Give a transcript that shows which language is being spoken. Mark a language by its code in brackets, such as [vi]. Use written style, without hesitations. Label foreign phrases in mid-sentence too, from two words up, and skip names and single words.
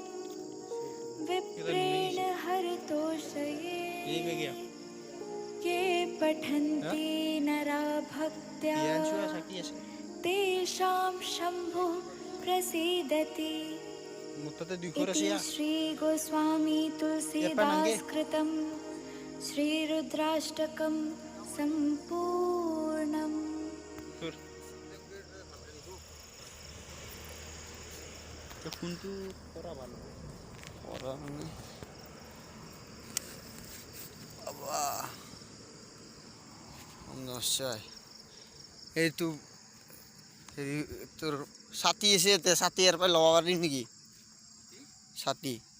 [sa] विप्रेण हरतोषये ये पठन्ति नरा भक्त्या तेषां शम्भुः प्रसीदति इति श्रीगोस्वामी तुलसीदास कृतं श्रीरुद्राष्टकं सम्पूर्णम् [as] ফোনটো কৰা ভাল কৰা মানে আবা নমস্কাৰ এইটো হেৰি তোৰ ছাতি আছে ইয়াতে ছাতি ইয়াৰ পৰা ল'ব পাৰিম নেকি ছাতি